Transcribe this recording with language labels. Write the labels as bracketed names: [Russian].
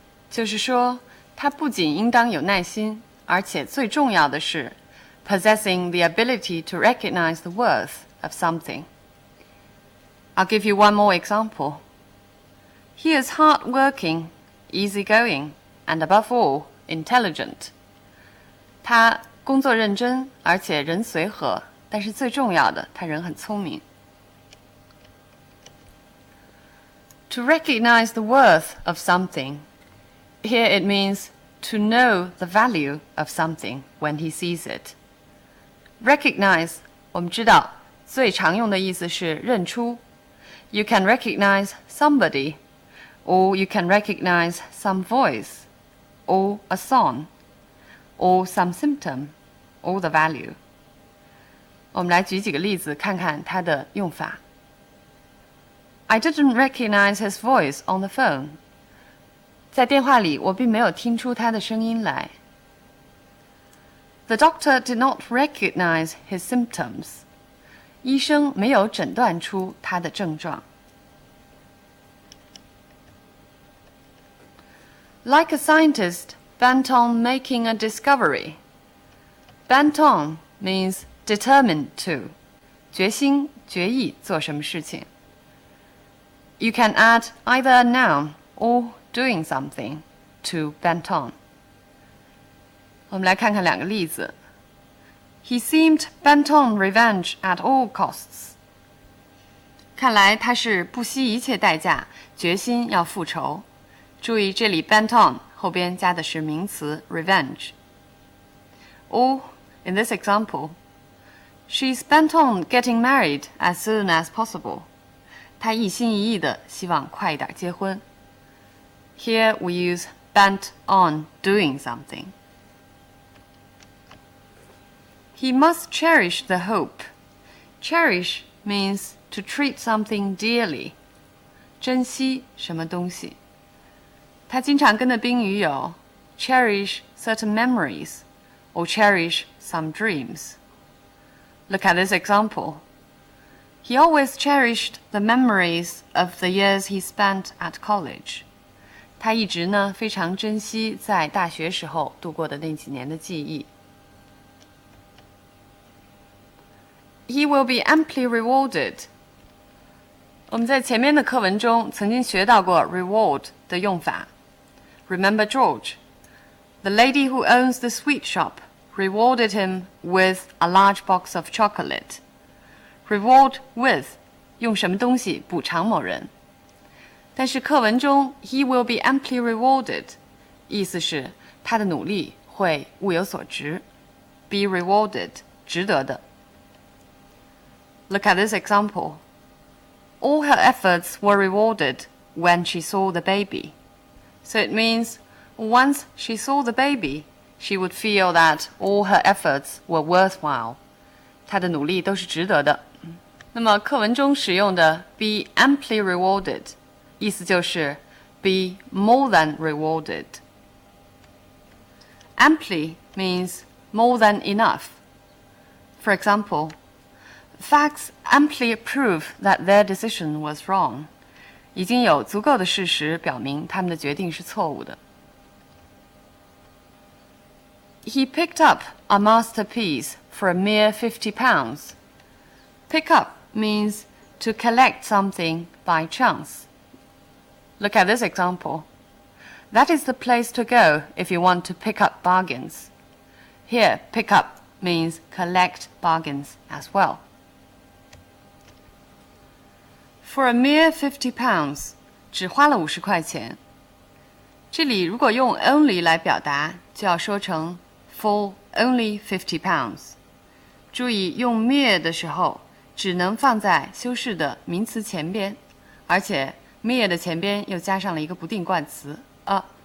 [Chinese] 就是说，他不仅应当有耐心，而且最重要的是 [English] possessing the ability to recognize the worth of something. I'll give you one more example. He is hard-working, easygoing, and above all, intelligent. [Chinese] 他工作认真，而且人随和，但是最重要的，他人很聪明。 [English] To recognize the worth of something, here it means to know the value of something when he sees it. [Chinese] Recognize, 我们知道最常用的意思是认出。 [English] You can recognize somebody, or you can recognize some voice, or a song, or some symptom, or the value. [Chinese] 我们来举几个例子，看看它的用法。 [English] I didn't recognize his voice on the phone. [Chinese] 在电话里，我并没有听出他的声音来。 [English] The doctor did not recognize his symptoms. [Chinese] 医生没有诊断出他的症状。 [English] Like a scientist bent on making a discovery, bent on means determined to, [Chinese] 决心、决意做什么事情。 [English] You can add either a noun or doing something to bent on. [Chinese] 我们来看看两个例子。 [English] He seemed bent on revenge at all costs. [Chinese] 看来他是不惜一切代价，决心要复仇。注意这里 bent on 后边加的是名词 revenge. [English] Or, in this example, she's bent on getting married as soon as possible. [Chinese] 她一心一意地希望快一点结婚。 [English] Here we use bent on doing something. He must cherish the hope. Cherish means to treat something dearly. [Chinese] 珍惜什么东西。他经常跟的宾语有 [English] cherish certain memories or cherish some dreams. Look at this example. He always cherished the memories of the years he spent at college. [Chinese] 他一直呢非常珍惜在大学时候度过的那几年的记忆。 [English] He will be amply rewarded. [Chinese] 我们在前面的课文中曾经学到过 reward 的用法。 [English] Remember George? The lady who owns the sweet shop rewarded him with a large box of chocolate. [Chinese] Reward with 用什么东西补偿某人。但是课文中 [English] he will be amply rewarded [Chinese] 意思是他的努力会物有所值。 [English] Be rewarded [Chinese] 值得的。 [English] Look at this example. All her efforts were rewarded when she saw the baby. So it means once she saw the baby, she would feel that all her efforts were worthwhile. [Chinese] 她的努力都是值得的。那么课文中使用的 [English] be amply rewarded [Chinese] 意思就是 [English] be more than rewarded. Amply means more than enough. For example, facts amply prove that their decision was wrong. [Chinese] 已经有足够的事实表明他们的决定是错误的。 [English] He picked up a masterpiece for a mere £50. Pick up means to collect something by chance. Look at this example. That is the place to go if you want to pick up bargains. Here, pick up means collect bargains as well. For a mere £50, [Chinese] 只花了50块钱。这里如果用 only 来表达，就要说成 [English] for only £50. [Chinese] 注意用 mere 的时候，只能放在修饰的名词前边，而且 mere 的前边又加上了一个不定冠词 a.